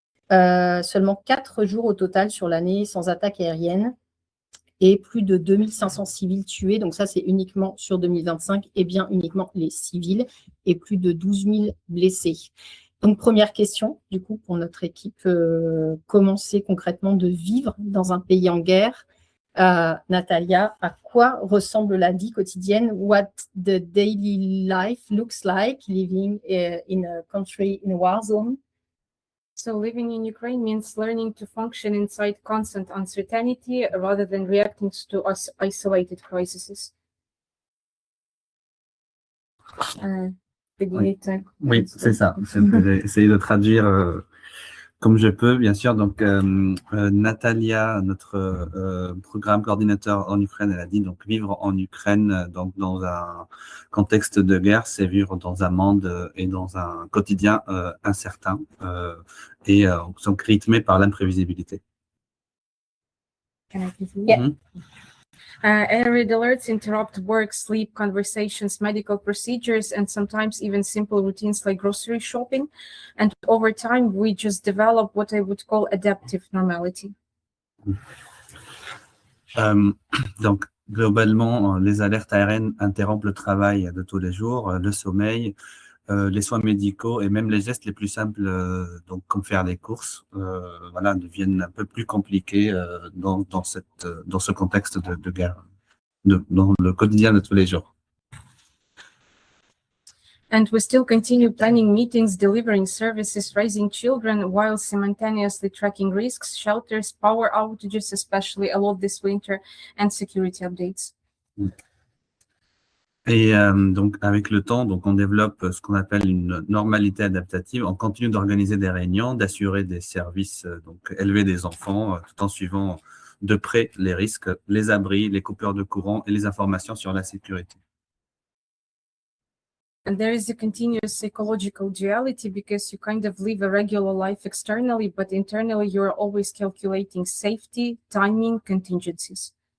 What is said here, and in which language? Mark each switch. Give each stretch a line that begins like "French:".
French: Seulement 4 jours au total sur l'année sans attaque aérienne et plus de 2500 civils tués. Donc ça, c'est uniquement sur 2025 et bien uniquement les civils et plus de 12 000 blessés. Donc, première question, du coup, pour notre équipe, comment c'est concrètement de vivre dans un pays en guerre? Natalia, à quoi ressemble la vie quotidienne?
English: What the daily life looks like living in a country in a war zone? So living in Ukraine means learning to function inside constant uncertainty rather than reacting to isolated crises.
French: Oui, c'est ça. J'ai essayé de traduire comme je peux, bien sûr. Donc, Natalia, notre programme coordinateur en Ukraine, elle a dit donc vivre en Ukraine, donc dans un contexte de guerre, c'est vivre dans un monde et dans un quotidien incertain et sont rythmés par l'imprévisibilité.
English: Yeah. Air raid alerts interrupt work, sleep, conversations, medical procedures, and sometimes even simple routines like grocery shopping. And over time, we just develop what I would call adaptive normality.
French: Donc, globalement, les alertes aériennes interrompent le travail de tous les jours, le sommeil, les soins médicaux et même les gestes les plus simples, donc comme faire des courses, voilà, deviennent un peu plus compliqués dans ce contexte de guerre, dans le quotidien de tous les jours.
English: And we still continue planning meetings, delivering services, raising children, while simultaneously tracking risks, shelters, power outages, especially a lot this winter, and security updates.
French: Et donc, avec le temps, donc, on développe ce qu'on appelle une normalité adaptative. On continue d'organiser des réunions, d'assurer des services, donc élever des enfants, tout en suivant de près les risques, les abris, les coupures de courant et les informations sur la sécurité.
English: And there is a continuous psychological duality because you kind of live a regular life externally, but internally you're always calculating safety, timing, contingencies.